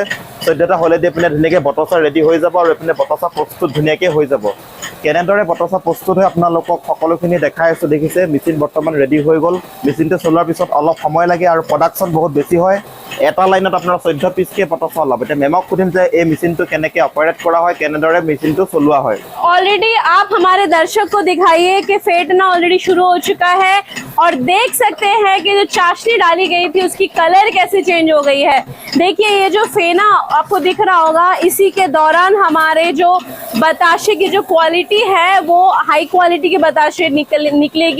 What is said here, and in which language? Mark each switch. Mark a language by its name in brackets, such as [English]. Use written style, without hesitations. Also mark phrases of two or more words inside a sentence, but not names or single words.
[Assamese] 14টা হ'লে দি পিনে ধুনীয়াকৈ বটচা ৰেডি হৈ যাব আৰু এইপিনে বটচা প্ৰস্তুত ধুনীয়াকৈ হৈ যাব। কেনেদৰে বটচা প্ৰস্তুত হয় আপোনালোকক সকলোখিনি দেখাই আছোঁ। দেখিছে মেচিন বৰ্তমান ৰেডি হৈ গ'ল। মেচিনটো চলোৱাৰ পিছত অলপ সময় লাগে আৰু প্ৰডাকশ্যন বহুত বেছি হয়। এটা লাইনত আপোনাৰ 14 পিচকৈ বটচা ওলাব। এতিয়া মেমক সুধিম যে এই মেচিনটো কেনেকৈ অপাৰেট কৰা হয়, কেনেদৰে মেচিনটো চলোৱা হয়। [Hindi] ऑलरेडी आप हमारे दर्शक को दिखाइए कि फेंटना ऑलरेडी शुरू हो चुका है और देख सकते हैं कि जो चाशनी डाली गई थी उसकी कलर कैसे चेंज हो गई है। देखिए ये जो फेना आपको दिख रहा होगा, इसी के दौरान हमारे जो बताशे की जो क्वालिटी है वो हाई क्वालिटी के बताशे निकलेगी।